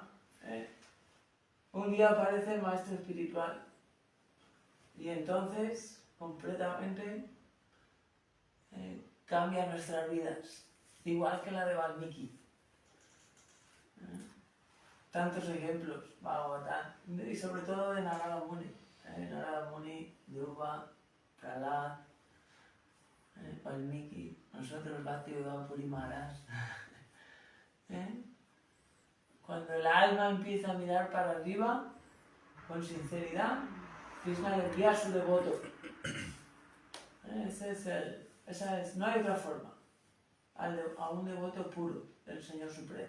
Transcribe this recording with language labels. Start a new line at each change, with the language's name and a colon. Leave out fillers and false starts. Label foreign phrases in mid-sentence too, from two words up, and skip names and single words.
Spanish: Un día aparece el maestro espiritual. Y entonces, completamente, cambia nuestras vidas. Igual que la de Valmiki. Tantos ejemplos, Bhagavatam, y sobre todo de Narada Muni. Narada Muni, Dhruva, Prahlad, Valmiki, nosotros Bhaktivedanta Puri Maharaj. Cuando el alma empieza a mirar para arriba, con sinceridad, Krishna le envía a su devoto. No hay otra forma. A un devoto puro del Señor Supremo.